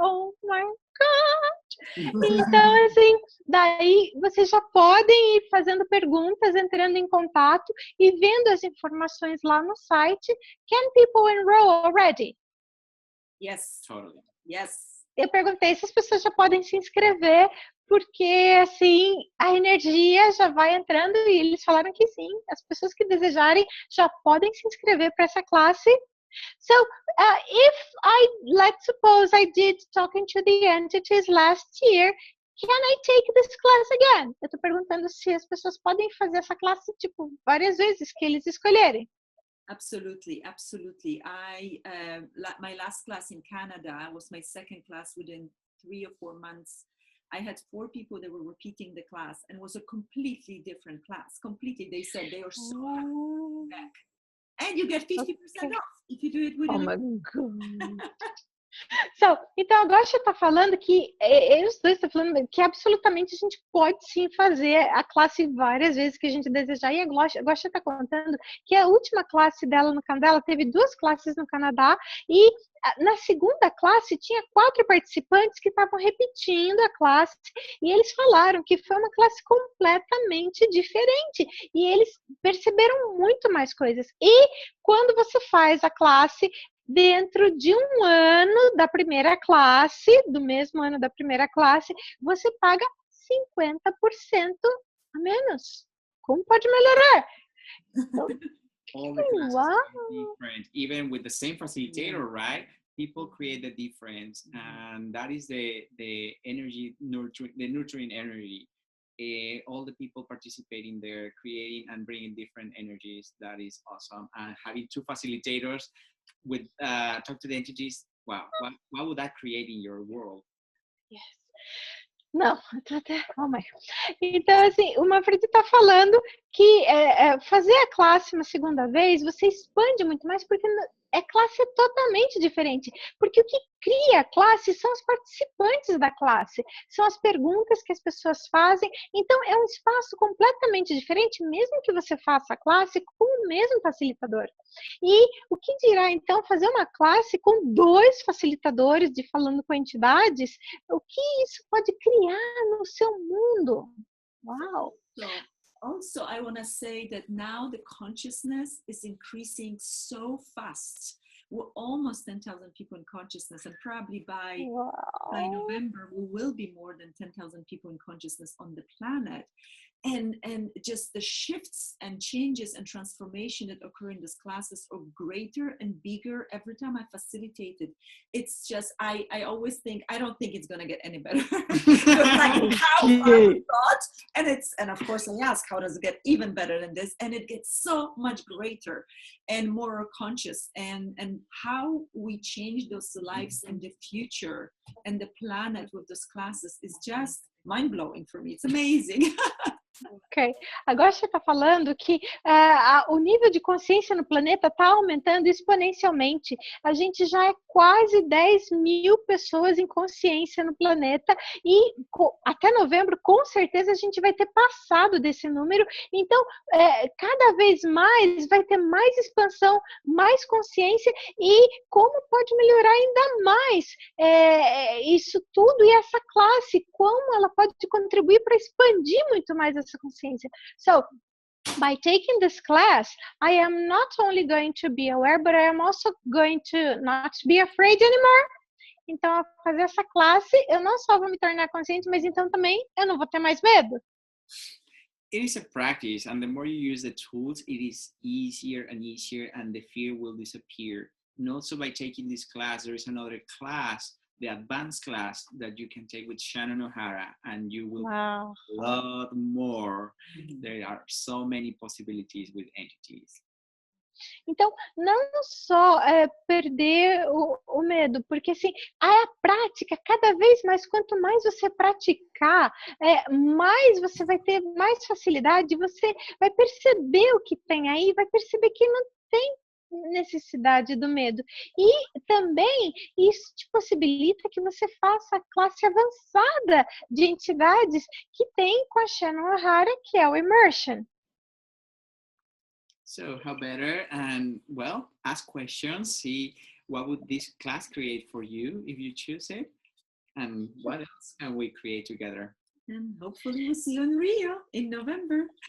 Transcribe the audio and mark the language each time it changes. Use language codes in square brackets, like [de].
[en] Oh my God! [pt] Então, assim, daí vocês já podem ir fazendo perguntas, entrando em contato e vendo as informações lá no site. [en] Can people enroll already? Yes, Totally. Yes. [pt] Eu perguntei se as pessoas já podem se inscrever, porque, assim, a energia já vai entrando e eles falaram que sim. As pessoas que desejarem já podem se inscrever para essa classe. [en] So, let's suppose I did Talking to the Entities last year, can I take this class again? [pt] Eu tô perguntando se as pessoas podem fazer essa classe, tipo, várias vezes que eles escolherem. [en] Absolutely, absolutely. My last class in Canada was my second class within 3 or 4 months. I had 4 people that were repeating the class, and it was a completely different class. Completely, they said they are so happy to be back. And you get 50% off if you do it within. Oh my God. [pt] Então a Gosha está falando que, os dois estão falando que absolutamente a gente pode sim fazer a classe várias vezes que a gente desejar. E a Gosha está contando que a última classe dela no Canadá, ela teve 2 classes no Canadá, e na segunda classe tinha 4 participantes que estavam repetindo a classe, e eles falaram que foi uma classe completamente diferente, e eles perceberam muito mais coisas. E quando você faz a classe dentro de um ano da primeira classe, do mesmo ano da primeira classe, você paga 50% a menos. Como pode melhorar? [en] All the classes are different, even with the same facilitator, right? People create the difference, and that is the nurturing energy. All the people participating there, creating and bringing different energies. That is awesome. And having 2 facilitators with talk to the entities. Wow, what would that create in your world? Yes. [pt] Não, [en] oh my. [pt] Então, assim, o Manfred está falando que fazer a classe uma segunda vez, você expande muito mais, porque a classe é totalmente diferente. Porque o que cria a classe são os participantes da classe, são as perguntas que as pessoas fazem. Então, é um espaço completamente diferente, mesmo que você faça a classe com o mesmo facilitador. E o que dirá, então, fazer uma classe com 2 facilitadores de falando com entidades? O que isso pode criar no seu mundo? Uau! [en] So, also, I want to say that now the consciousness is increasing so fast. We're almost 10,000 people in consciousness, and probably by November, we will be more than 10,000 people in consciousness on the planet. And just the shifts and changes and transformation that occur in these classes are greater and bigger every time I facilitate it. It's just, I always think, I don't think it's going to get any better. Like how I thought, and of course I ask, how does it get even better than this? And it gets so much greater and more conscious, and how we change those lives in the future and the planet with those classes is just mind-blowing for me. It's amazing. Ok. [pt] Agora você está falando que o nível de consciência no planeta está aumentando exponencialmente. A gente já é quase 10.000 pessoas em consciência no planeta, e até novembro, com certeza, a gente vai ter passado desse número. Então, cada vez mais vai ter mais expansão, mais consciência, e como pode melhorar ainda mais isso tudo, e essa classe, como ela pode contribuir para expandir muito mais essa consciência. [en] So, by taking this class, I am not only going to be aware, but I am also going to not be afraid anymore. [pt] Então, ao fazer essa classe, eu não só vou me tornar consciente, mas então também eu não vou ter mais medo. [en] It is a practice, and the more you use the tools, it is easier and easier, and the fear will disappear. And also by taking this class, there is another class, the advanced class, that you can take with Shannon O'Hara, and you will Wow. a lot more. There are so many possibilities with entities. [pt] Então, não só perder o medo, porque assim, a prática, cada vez mais, quanto mais você praticar, mais você vai ter mais facilidade, você vai perceber o que tem aí, vai perceber que não tem necessidade do medo. E também isso te possibilita que você faça a classe avançada de entidades que tem com a Shannon O'Hara, que é o Immersion. [en] So how better, and well, ask questions, see what would this class create for you if you choose it, and what else can we create together. And hopefully we'll see you in Rio in November.